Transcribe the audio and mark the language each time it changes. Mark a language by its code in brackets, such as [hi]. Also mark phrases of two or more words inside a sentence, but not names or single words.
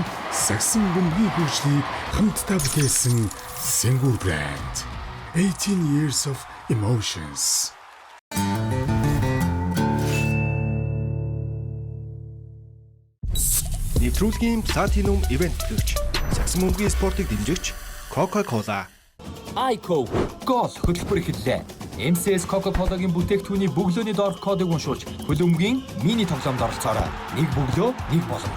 [mn] сагсан бөмбөгийн хөгжлийг хамтдаа бүтээсэн Singur брэнд [en] 18 years of emotions. [mn] Нэвтрүүлгийн [en] Platinum Event [mn] гэгч Сагсан бөмбөгийн спортыг дэмжигч Coca-Cola. Айко гол хөтөлбөр эхэллээ. MCS Coca-Cola-гийн бүтээгдэхүүний бөглөөний доорх кодыг уншуулж хөлбөмбөгийн мини тоглоомд оролцоорой. Нэг бөглөө, нэг боломж.